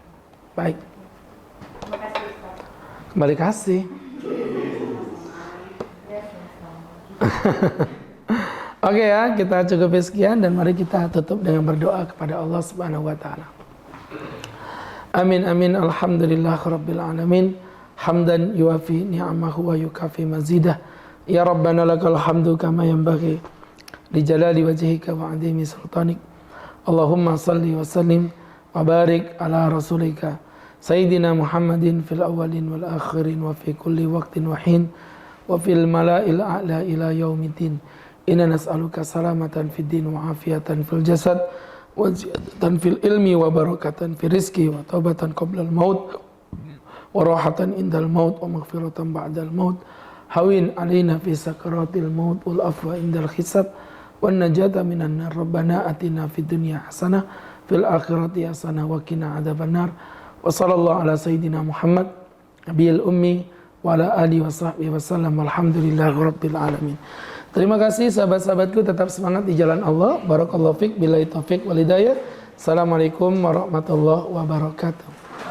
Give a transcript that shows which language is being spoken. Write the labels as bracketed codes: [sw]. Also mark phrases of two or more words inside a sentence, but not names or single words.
[id] Baik. Terima kasih Ustaz. Kembali kasih. Oke ya, kita cukup sekian dan mari kita tutup dengan berdoa kepada Allah [ar] سبحانه وتعالى. آمين آمين الحمد لله رب العالمين. حمدا يوافي نعمه ويكافئ مزيده. يا ربنا لك الحمد كما ينبغي لجلال وجهك وعظيم سلطانك. اللهم صل وسلم وبارك على رسولك سيدنا محمد في الأولين والآخرين وفي كل وقت وحين وفي الملإ الأعلى إلى يوم الدين. إنا نسألك سلامة في الدين وعافية في الجسد وزيادة في العلم وبركة في الرزق وتوبة قبل الموت وراحة عند الموت ومغفرة بعد الموت. هون علينا في سكرات الموت والعفو عند الحساب والنجاة من النار. ربنا آتنا في الدنيا حسنة في الآخرة حسنة وقنا عذاب النار. وصلى الله على سيدنا محمد النبي الأمي وعلى آله وصحبه وسلم. الحمد لله رب العالمين. [id] Terima kasih sahabat-sahabatku, tetap semangat di jalan Allah. [ar] بارك الله فيك بالله التوفيق والهداية. السلام عليكم ورحمة الله وبركاته.